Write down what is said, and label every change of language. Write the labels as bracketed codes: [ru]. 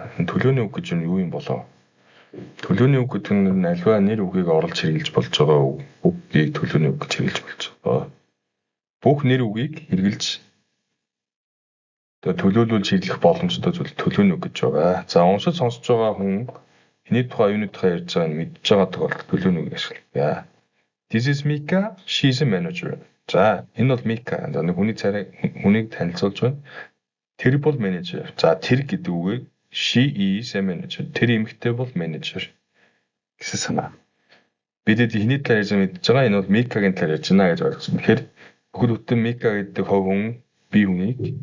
[mn] Энэ төлөөний үг гэж юу юм болов? Төлөөний үг гэдэг нь альва нэр үгийг оруулж хэрэглэж болж байгаа үгийг төлөөний үг гэж хэрэглэж болж байгаа. Бүх нэр үгийг хэрэглэж төлөөлүүлж хэрэглэх боломжтой зүйл төлөөний үг гэж байгаа. За уншиж сонсож байгаа хүн хэний тухай юуны тухай ярьж байгааг мэдж байгаа тохиолдолд төлөөний үг ашиглая. [en] This is Mika, she's a manager. [mn] За энэ бол Mika. За хүнийг танилцуулж байна. Тэр бол менежер. За тэр гэдэг үгийг [en] she is a manager. [mn] Тэр эмэгтэй бол менежер гэсэн санаа. Бид хэний талаар ярьж мэдж байгаа энэ бол Mika-гийн талаар ярьж байна гэж ойлгосон. Тэгэхээр бүхэл бүтэн Mika гэдэг хувь хүн бие хүнийг